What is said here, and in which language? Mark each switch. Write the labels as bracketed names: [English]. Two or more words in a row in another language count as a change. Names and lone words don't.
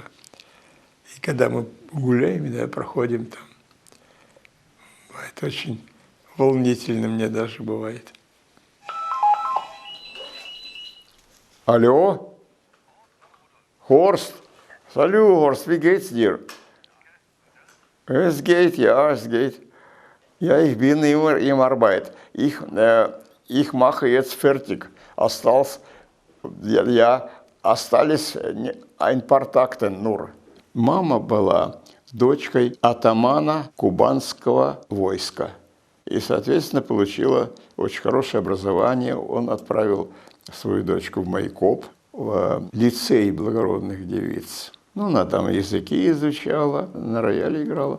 [Russian] И когда мы гуляем, да, проходим там, бывает очень волнительно, мне даже бывает. Алло? [German] Horst? Salut, Horst, wie geht's dir? Es geht, ja, es geht. Ja, ich bin immer im Arbeit. Ich mache jetzt fertig. Осталось ein paar Takte nur. [Russian] Мама была дочкой атамана кубанского войска. И, соответственно, получила очень хорошее образование. Он отправил свою дочку в Майкоп, в лицей благородных девиц. Ну, она там языки изучала, на рояле играла.